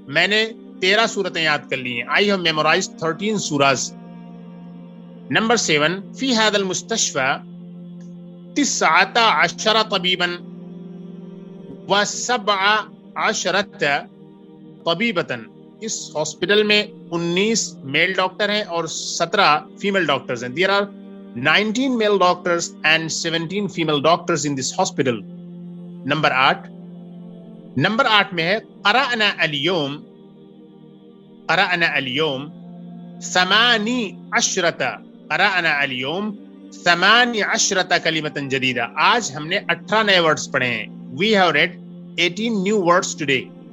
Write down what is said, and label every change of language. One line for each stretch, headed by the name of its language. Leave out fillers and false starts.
Urdu: میں نے 13 سورتیں یاد کر لی ہیں.
English: I have memorized 13 surahs.
Arabic: نمبر 7 فی هذا المستشفى 19 طبيبا و17 طبيبة.
Urdu: اس ہاسپٹل میں 19 میل ڈاکٹر ہیں اور 17 فیمل ڈاکٹرز ہیں.
English: There are 19 male doctors and 17 female doctors in this hospital.
Urdu: Number 8 میں ہے
Arabic: قرأنا اليوم 18 قرأنا اليوم 18 كلمة جديدة.
Urdu: آج ہم نے 18 نئے ورڈز پڑھے ہیں.
English: We have read 18 new words today.